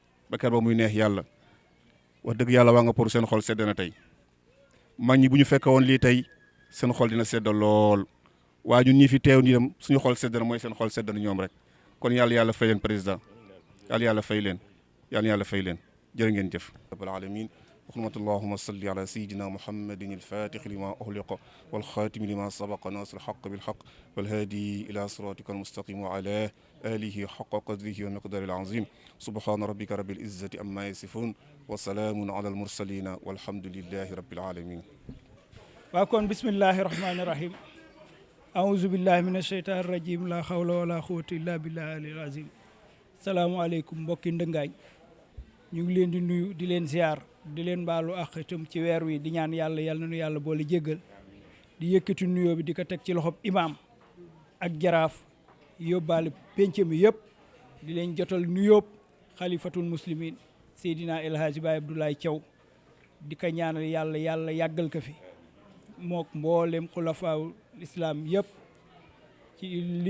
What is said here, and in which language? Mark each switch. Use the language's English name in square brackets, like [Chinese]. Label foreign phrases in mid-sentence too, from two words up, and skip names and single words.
[Wolof] ba kër ba muy neex yàlla wax dëgg yàlla waa nga pour seen xol sedd na tey mag ñi bu ñu fekke woon lii tey seen xol dina sedd lool waaye ñun ñi fi teew ñi dem suñu xol sedd na mooy seen xol sedd na ñoom rek kon yàlla fay leen président yàlla fay leen yàlla fay leen jërë ngeen jëf [Arabic] رب العالمين وحرمة اللهم صل على سيدنا محمد الفاتح لما أغلق والخاتم لما سبق ناصر الحق بالحق والهادي إلى صراطك المستقيم وعلى آله حق قدره ومقدار العظيم سبحان ربك رب العزة أما يصفون وسلام على المرسلين والحمد لله رب العالمين وأكون بسم الله الرحمن الرحيم أعوذ بالله من الشيطان الرجيم لا حول ولا قوة إلا بالله العظيم السلام عليكم [Wolof] mbokki Ndëngaañ ñu ngi leen di nuyu di leen ziar di leen baalu àq itam ci weer wi di ñaan yàlla na nu yàlla boole jéggal di yëkkati nuyoo bi di ko teg ci loxob imaam ak jaraaf yóbbaale penc mi yëpp di leen jotal nuyoob [Arabic] خليفة المسلمين [Wolof] Seydina El Hadji Baye Abdoulaye Thiaw di ko ñaanal yàlla yàggal ko fi mook mboolem xulafaaw islam yëpp ci li